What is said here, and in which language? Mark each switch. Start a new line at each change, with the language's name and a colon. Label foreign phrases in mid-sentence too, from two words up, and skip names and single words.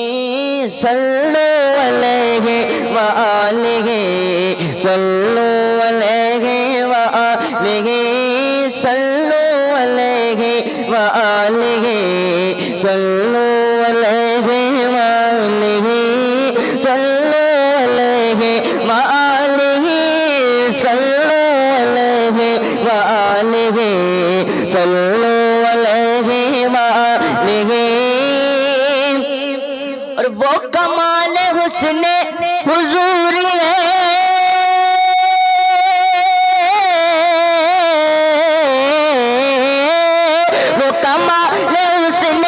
Arabic: صلوا عليه وآله، صلوا عليه وآله، صلوا عليه وآله، صلوا عليه وآله، صلوا عليه وآله، صلوا عليه وآله، صلوا عليه وآله.
Urdu: اور وہ کمالِ حسنِ حضور ہے، وہ کمالِ حسنِ